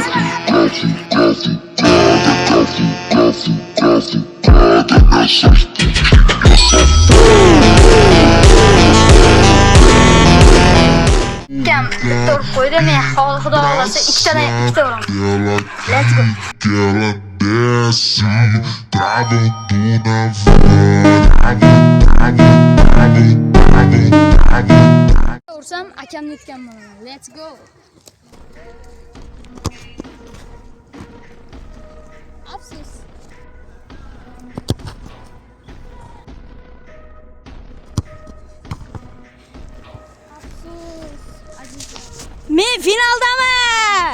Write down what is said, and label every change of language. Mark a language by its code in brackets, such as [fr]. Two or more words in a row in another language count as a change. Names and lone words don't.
[uz] Kam bitta urib qo'ydi. Men xudo xolasa ikkita uraman. [en] Let's go. [pt] Ela desce, trava tudo na [uz] Ursam akamni yutgan bo'laman. [en] Let's go. [uz] Afsus. Men finaldaman.